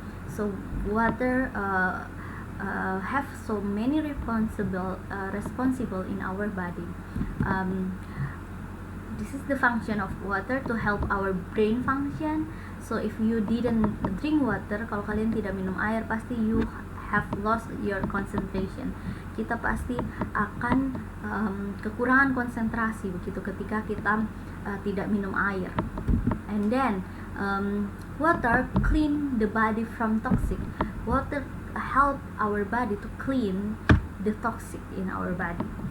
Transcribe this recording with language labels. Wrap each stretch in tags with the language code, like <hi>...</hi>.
<en>So water have so many responsible in our body. This is the function of water to help our brain function. So if you didn't drink water,</en> <id>kalau kalian tidak minum air, pasti</id> <en>you have lost your concentration.</en> <id>Kita pasti akan kekurangan konsentrasi begitu ketika kita tidak minum air.</id> <en>And then water clean the body from toxic. Water help our body to clean the toxic in our body.</en>